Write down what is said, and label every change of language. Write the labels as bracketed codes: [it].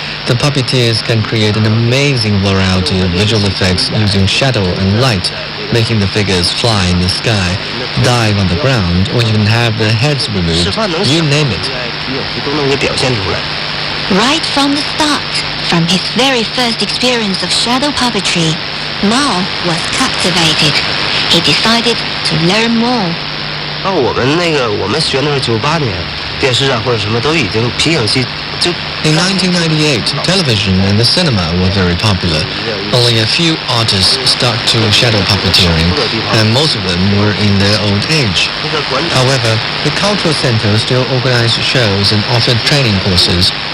[en] The puppeteers can create an amazing variety of visual effects using shadow and light, making the figures fly in the sky, dive on the ground, or even have their heads removed. You name it. [zh] 都能给表现出来。 [en] Right from the start, from his very first experience of shadow puppetry, Mao was captivated. He decided to learn more. [zh] 我们学的是98年，电视上或者什么都已经皮影戏就。 [en] In 1998, television and the cinema were very popular. Only a few artists stuck to shadow puppeteering, and most of them were in their old age. However, the cultural center still organized shows and offered training courses.